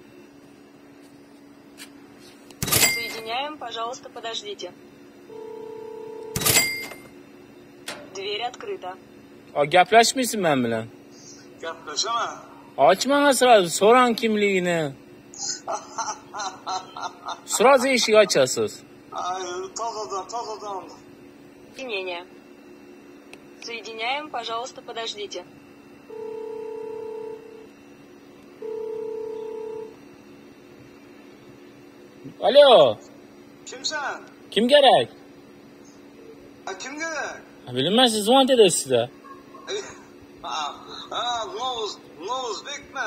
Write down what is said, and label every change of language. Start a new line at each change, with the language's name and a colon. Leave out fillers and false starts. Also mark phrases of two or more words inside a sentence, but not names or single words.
Russian: Соединяем, пожалуйста, подождите. Дверь открыта.
Uzbek: Gaplashmaysiz men bilan. Gaplashaman. Ochmang sразу, so'rang kimligini. Sразу eshik ochasiz. Tozadan.
Russian: Соединение. Соединяем, пожалуйста, подождите.
Uzbek: Alo. Kimsan? Kim kerak? Kim kerak? Bilmaysiz, zvon dedi sizga. Novuzbekmi?